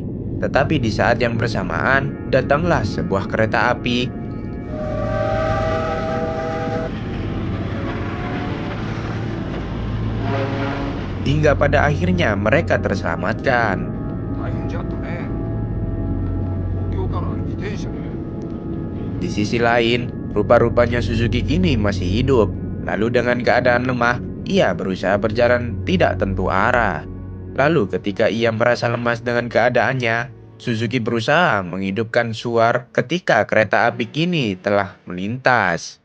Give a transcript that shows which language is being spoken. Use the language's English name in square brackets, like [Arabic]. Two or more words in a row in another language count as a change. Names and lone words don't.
[Indonesian] Tetapi di saat yang bersamaan, datanglah sebuah kereta api. Hingga pada akhirnya mereka terselamatkan. [Japanese] 大変じゃったね。東京から自転車で。 [Indonesian] Di sisi lain, rupa-rupanya Suzuki kini masih hidup. Lalu dengan keadaan lemah, ia berusaha berjalan tidak tentu arah. Lalu ketika ia merasa lemas dengan keadaannya, Suzuki berusaha menghidupkan suar ketika kereta api kini telah melintas.